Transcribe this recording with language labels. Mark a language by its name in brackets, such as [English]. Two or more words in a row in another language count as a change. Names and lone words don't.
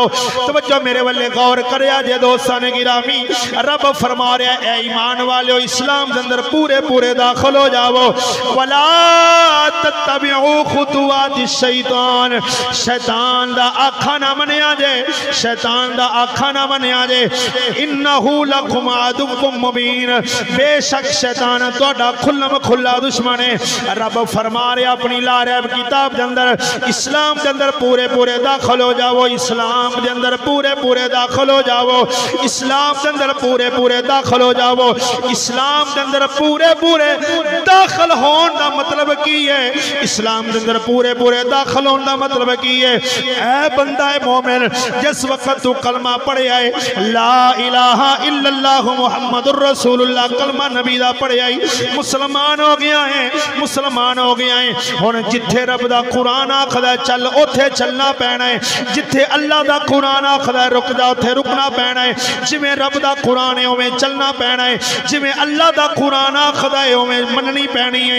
[Punjabi] توجہ میرے ولے غور کرے آ جائے دوستاں نے گرامی، رب فرما رہا ہے اے ایمان والے ہو، اسلام دے اندر پورے پورے داخل ہو جاؤ. [Arabic] ولا تتبعوا خطوات الشيطان, [Punjabi] شیطان دا آکھا نہ منیا جے، شیطان دا آکھا نہ منیا جے. [Arabic] إنه لكم عدو مبين, [Punjabi] بیشک شیطان تہاڈا کھلم کھلا دشمن ہے. [Urdu] رب فرما رہے اپنی لاریب کتاب کے اندر اسلام کے اندر پورے پورے داخل ہو جاؤ، اسلام کے اندر پورے پورے داخل ہو جاؤ، اسلام کے اندر پورے پورے داخل ہو جاؤ. اسلام کے اندر پورے پورے داخل ہونے کا مطلب کی ہے? اسلام کے اندر پورے پورے داخل ہونے کا مطلب کی ہے? [Punjabi] اے بندہ ہے مومن، جس وقت توں کلمہ پڑھیا ہے [Arabic] لا إله إلا الله محمد رسول الله, [Punjabi] کلمہ نبی دا پڑھیا ہے، مسلمان ہو گیا ہے، مسلمان ہو گیا ہے. ہن جتھے رب دا قرآن آکھدا چل اتھے چلنا پینا ہے، جتھے اللہ دا قرآن آکھدا رک جا اتھے رکنا پینا ہے. جویں رب دا قرآن ہے اوویں چلنا پینا ہے، جویں اللہ دا قرآن آکھدا ہے اوویں مننی پینی ہے.